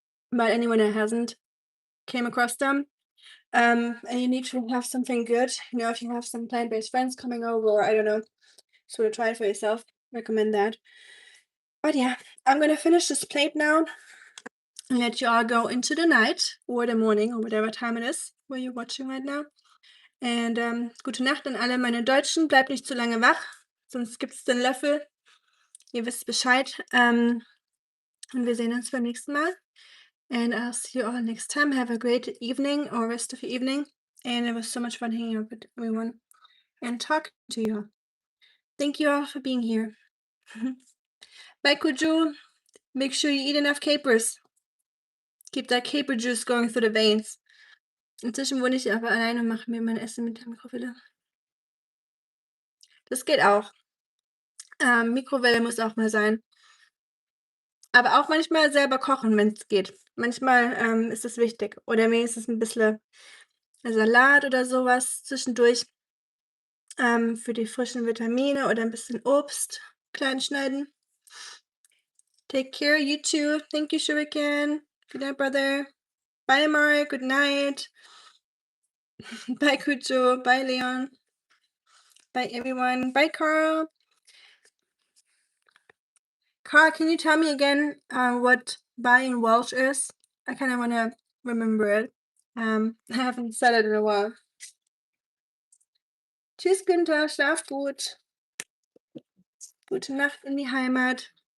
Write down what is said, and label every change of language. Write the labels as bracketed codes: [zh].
[en] But anyone that hasn't came across them, and you need to have something good, you know, if you have some plant-based friends coming over, or I don't know, sort of try it for yourself, recommend that. But yeah, I'm gonna finish this plate now and let you all go into the night or the morning or whatever time it is where you're watching right now. [de] Und gute Nacht an alle meine Deutschen. Bleibt nicht zu lange wach, sonst gibt's den Löffel. Ihr wisst Bescheid. Und wir sehen uns beim nächsten Mal. [en] And I'll see you all next time. Have a great evening or rest of your evening. And it was so much fun hanging out with everyone and talking to you all. Thank you all for being here. Bye, Kuju. Make sure you eat enough capers. Keep that caper juice going through the veins. [de] Inzwischen wohne ich aber alleine und mache mir mein Essen mit der Mikrowelle. Das geht auch. Mikrowelle muss auch mal sein. Aber auch manchmal selber kochen, wenn's geht. Manchmal, ist es wichtig. Oder wenigstens 'n bisschen Salat oder so was zwischendurch, für die frischen Vitamine oder 'n bisschen Obst klein schneiden. [en] Take care, you too. Thank you, Shuriken. Good night, brother. Bye, Mark. Good night. Bye, Kucho. Bye, Leon. Bye, everyone. Bye, Carl. Carl, can you tell me again, what bye in Welsh is? I kinda wanna remember it. I haven't said it in a while. [de] Tschüss, Günther, schlaf gut. Gute Nacht in die Heimat.